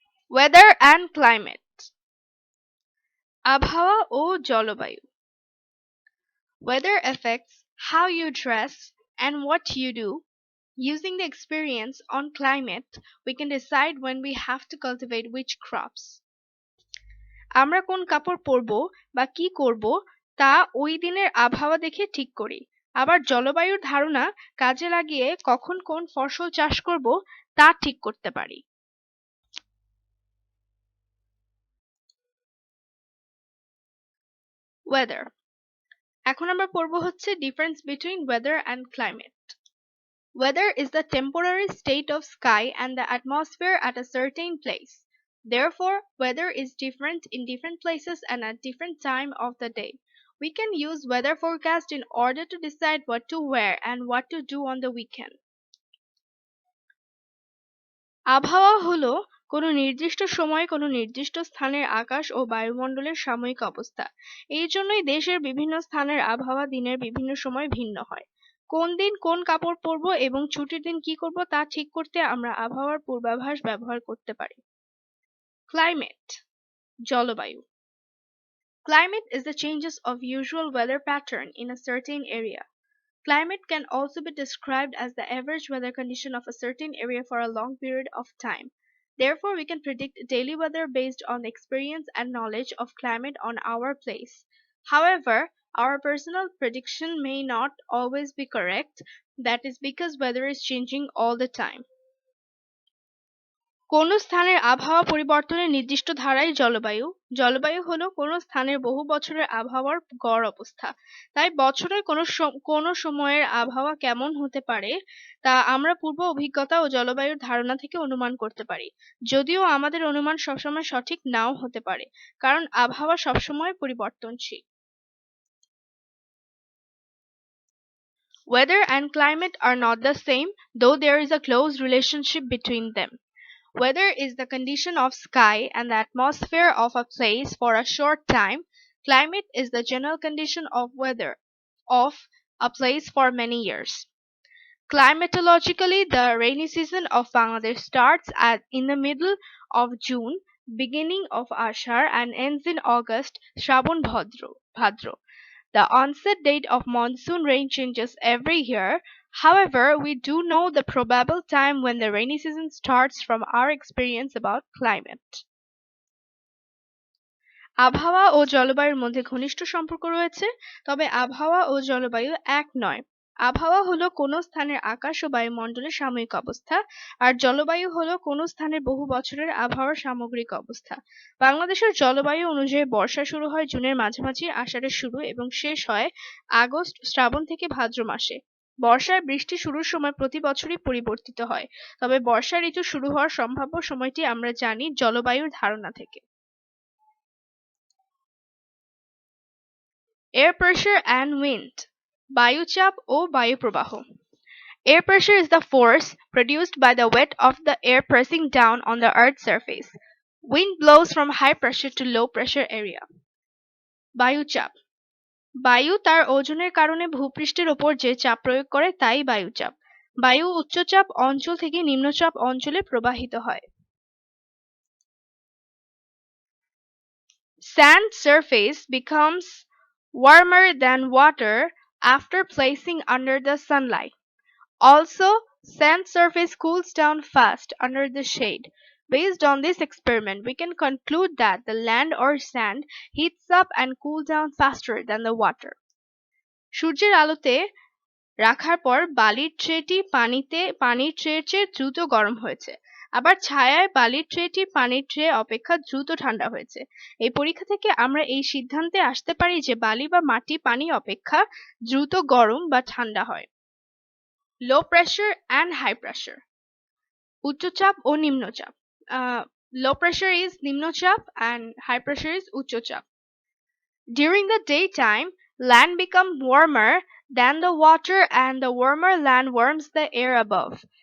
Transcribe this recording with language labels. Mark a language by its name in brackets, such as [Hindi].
[English] Weather and Climate. [Bangla] আবহাওয়া ও জলবায়ু. [English] Weather affects how you dress and what you do. Using the experience on climate, we can decide when we have to cultivate which crops. [Bangla] আমরা কোন কাপড় পরবো বা কি করব তা ওই দিনের আবহাওয়া দেখে ঠিক করি। আবার জলবায়ুর ধারণা কাজে লাগিয়ে কখন কোন ফসল চাষ করব তা ঠিক করতে পারি। [English] Weather. [Bangla] এখন আমরা পড়ব হচ্ছে [English] difference between weather and climate. Weather is the temporary state of sky and the atmosphere at a certain place. Therefore, weather is different in different places and at different time of the day. We can use weather forecast in order to decide what to wear and what to do on the weekend. [Bangla] আবহাওয়া হলো কোনো নির্দিষ্ট সময়ে কোনো নির্দিষ্ট স্থানের আকাশ ও বায়ুমণ্ডলের সাময়িক অবস্থা। এই জন্যই দেশের বিভিন্ন স্থানের আবহাওয়া দিনের বিভিন্ন সময় ভিন্ন হয়। কোন দিন কোন কাপড় পরবো এবং ছুটির দিন কি করব তা ঠিক করতে আমরা আবহাওয়ার পূর্বাভাস ব্যবহার করতে পারি। [English] Climate. [Bangla] জলবায়ু. [English] Climate is the changes of usual weather pattern in a certain area. Climate can also be described as the average weather condition of a certain area for a long period of time. Therefore, we can predict daily weather based on the experience and knowledge of climate on our place. However, our personal prediction may not always be correct. That is because weather is changing all the time. [Bangla] কোন স্থানের আবহাওয়া পরিবর্তনের নির্দিষ্ট ধারাই জলবায়ু। জলবায়ু হলো কোন স্থানের বহু বছরের আবহাওয়ার গড় অবস্থা। তাই বছরের কোন সময়ের আবহাওয়া কেমন হতে পারে তা আমরা পূর্ব অভিজ্ঞতা ও জলবায়ুর ধারণা থেকে অনুমান করতে পারি। যদিও আমাদের অনুমান সবসময় সঠিক নাও হতে পারে, কারণ আবহাওয়া সবসময় পরিবর্তনশীল। [English] Weather and climate are not the same, though there is a close relationship between them. Weather is the condition of sky and the atmosphere of a place for a short time. Climate is the general condition of weather of a place for many years. Climatologically, the rainy season of Bangladesh starts in the middle of June, beginning of Ashar, and ends in August, Shravan Bhadro. The onset date of monsoon rain changes every year. However, we do know the probable time when the rainy season starts from our experience about climate. [Bangla] আবহাওয়া ও জলবায়ুর মধ্যে ঘনিষ্ঠ সম্পর্ক রয়েছে, তবে আবহাওয়া ও জলবায়ু এক নয়। আবহাওয়া হলো কোন স্থানের আকাশ ও বায়ুমণ্ডলের সাময়িক অবস্থা, আর জলবায়ু হলো কোন স্থানের বহু বছরের আবহাওয়ার সামগ্রিক অবস্থা। বাংলাদেশের জলবায়ু অনুযায়ী বর্ষা শুরু হয় জুনের মাঝামাঝি, আষাঢ়ের শুরু এবং শেষ হয় আগস্ট শ্রাবণ থেকে ভাদ্র মাসে। বর্ষায় বৃষ্টি শুরুর সময় প্রতি বছরই পরিবর্তিত হয়, তবে বর্ষা ঋতু শুরু হওয়ার সম্ভাব্য সময়টি আমরা জানি জলবায়ুর ধারণা থেকে। [English] Air pressure and wind. [Bangla] বায়ুচাপ O বায়ুপ্রবাহ. [English] Air pressure is the force produced by the weight of the air pressing down on the earth's surface. Wind blows from high pressure to low pressure area. [Bangla] বায়ুচাপ. বায়ু তার ওজনের কারণে ভূপৃষ্ঠের ওপর যে চাপ প্রয়োগ করে তাই বায়ুচাপ। বায়ু উচ্চচাপ অঞ্চল থেকে নিম্নচাপ অঞ্চলে প্রবাহিত হয়। [English] Sand surface becomes warmer than water after placing under the sunlight. Also, sand surface cools down fast under the shade. Based on this experiment, we can conclude that the land or sand heats up and cools down faster than the water. [Bangla] সূর্যের আলোতে রাখার পর বালির ট্রেটি পানির ট্রের চেয়ে দ্রুত গরম হয়েছে, আবার ছায়ায় বালির ট্রেটি পানির ট্রে অপেক্ষা দ্রুত ঠান্ডা হয়েছে। এই পরীক্ষা থেকে আমরা এই সিদ্ধান্তে আসতে পারি যে বালি বা মাটি পানি অপেক্ষা দ্রুত গরম বা ঠান্ডা হয়। [English] Low pressure and high pressure. [Bangla] উচ্চচাপ ও নিম্নচাপ. [English] Low pressure is নিম্নচাপ and high pressure is উচ্চচাপ. During the daytime, land becomes warmer than the water and the warmer land warms the air above.